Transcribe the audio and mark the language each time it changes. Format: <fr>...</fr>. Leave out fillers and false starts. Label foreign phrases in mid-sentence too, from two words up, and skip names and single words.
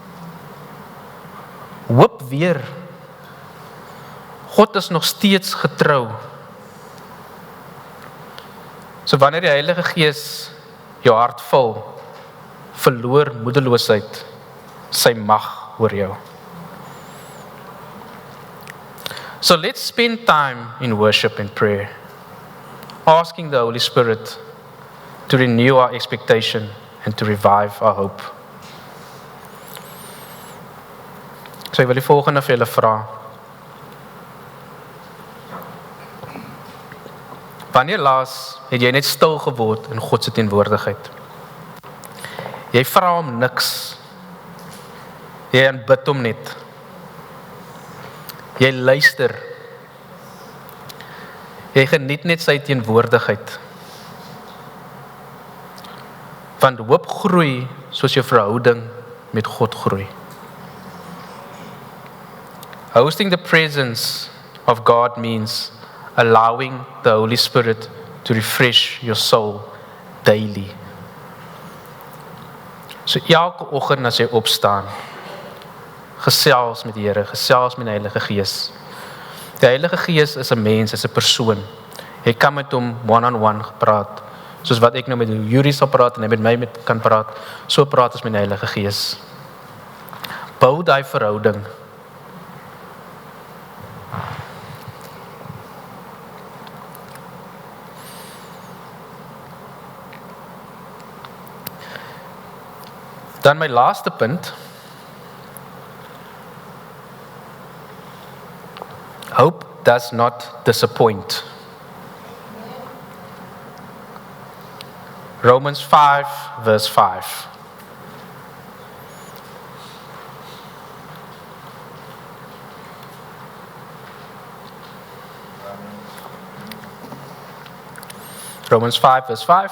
<af>Hoop weer. God is nog steeds getrou. So wanneer die Heilige Gees jou hart vul, verloor moedeloosheid sy mag oor jou.</af> <en>So let's spend time in worship and prayer, asking the Holy Spirit to renew our expectation and to revive our hope.</en> <af>So ek wil die volgende vir julle vra. Wanneer laas het jy net stil geword in God se teenwoordigheid? Jy vra hom niks. Jy aanbid hom net. Jy luister. Jy geniet net sy teenwoordigheid. Want hoop groei soos jou verhouding met God groei.</af> <en>Hosting the presence of God means allowing the Holy Spirit to refresh your soul daily.</en> <af>So elke oggend as jy opstaan, gesels met die Here, gesels met die Heilige Gees. Die Heilige Gees is 'n mens, is 'n persoon. Jy kan met hom</af> <en>one-on-one</en> <af>praat, soos wat ek nou met Yuri sal praat en hy met my kan praat, so praat ons met die Heilige Gees. Bou daai verhouding. Dan my laaste punt.</af> <en>Hope does not disappoint. Romans 5 verse 5. Romans 5 verse 5.</en>